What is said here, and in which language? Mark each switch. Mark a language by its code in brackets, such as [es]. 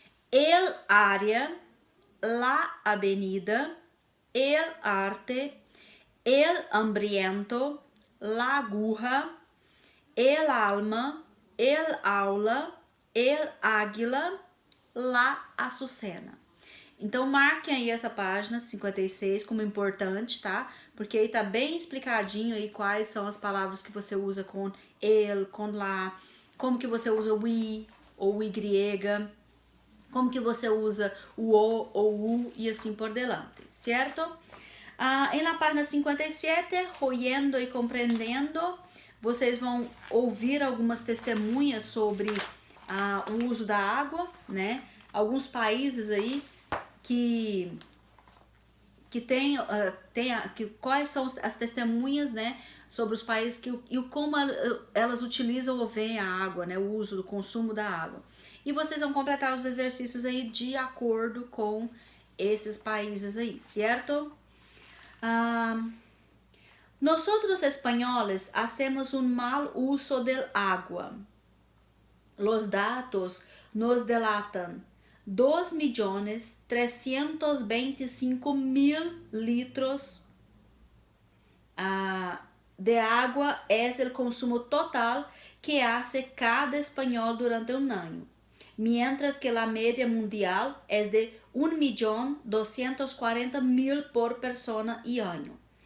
[es] El área, la avenida, el arte, el hambriento, la aguja, el alma, el aula, el águila, la açucena. [pt] Então marquem aí essa página 56 como importante, tá? Porque aí tá bem explicadinho aí quais são as palavras que você usa com el, com la, como que você usa o i ou o y, como que você usa o o ou u e assim por delante, certo? Em [es] la página [pt] 57, [es] oyendo [pt] e compreendendo, vocês vão ouvir algumas testemunhas sobre o uso da água, né? Alguns países aí que tem quais são as testemunhas, né, sobre os países e como elas utilizam ou veem a água, né, o uso do consumo da água. E vocês vão completar os exercícios aí de acordo com esses países aí, certo? [es] Nosotros españoles hacemos un mal uso del agua. Los datos nos delatan 2.325.000 litros de agua es el consumo total que hace cada español durante un año, mientras que la media mundial es de 1.240.000 por persona y año.